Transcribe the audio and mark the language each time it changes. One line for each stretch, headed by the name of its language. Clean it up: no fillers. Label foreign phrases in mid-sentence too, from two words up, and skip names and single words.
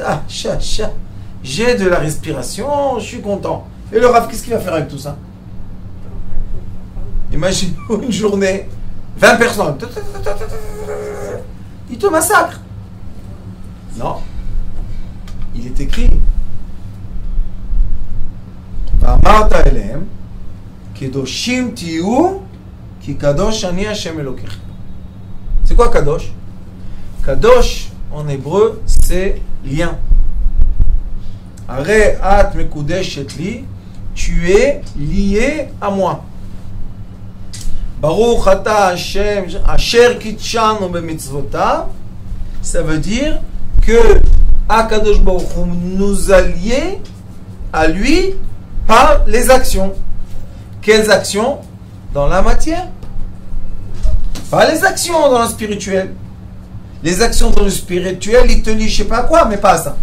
French: Ah, j'ai de la respiration, je suis content. Et le Rav, qu'est-ce qu'il va faire avec tout ça? Imagine une journée, 20 personnes. Il te massacre. Non. Il est écrit.
Hebrew: ואמרת אלהם קדושים תהיו כי קדוש אני ה' אלהיכם.
French: C'est quoi kadosh? Kadosh, en hébreu, c'est lien.
Hebrew: הרי את מקודשת לי,
French: tu es lié à moi.
Hebrew: ברוך אתה ה' אשר קדשנו במצוותיו,
French: ça veut dire que
Hebrew: הקדוש ברוך הוא
French: nous a liés à lui par les actions. Quelles actions? Dans la matière. Pas les actions dans le spirituel. Les actions dans le spirituel, il te lie je sais pas quoi, mais pas ça.